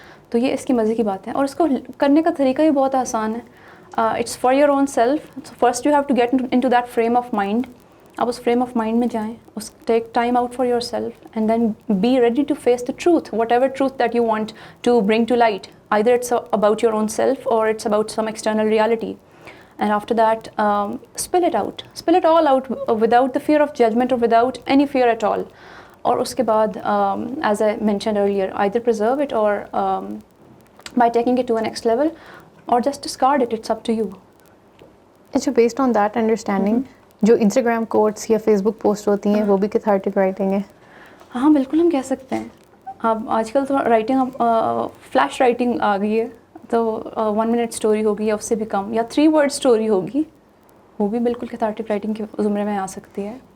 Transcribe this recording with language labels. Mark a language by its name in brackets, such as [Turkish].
[Urdu] تو یہ اس کی مزے کی بات ہے, اور اس کو کرنے کا طریقہ بھی بہت آسان ہے. [English] It's for your own self. First you have to get into that frame of mind. [Urdu] آپ اس فریم آف مائنڈ میں جائیں, [English] اس take time out for your self and then be ready to face the truth, whatever truth that you want to bring to light. Either it's about your own self or it's about some external reality. And after that, spill it out. Spill it all out without the fear of judgment or without any fear at all. [Urdu] اور اس کے بعد, [English] as I mentioned earlier, either preserve it or by taking it to a next level or just discard it. It's up to you. [Urdu] اچھا, [English] based on that understanding, [Urdu] جو Instagram quotes یا face بک post ہوتی ہیں وہ بھی cathartic writing ہے؟ ہاں بالکل, ہم کہہ سکتے ہیں. اب آج کل تو رائٹنگ فلیش رائٹنگ آ گئی ہے, تو 1 منٹ اسٹوری ہوگی یا اس سے بھی کم, یا 3 ورڈ اسٹوری ہوگی, وہ بھی بالکل کیتھارٹک رائٹنگ کے زمرے میں آ سکتی ہے.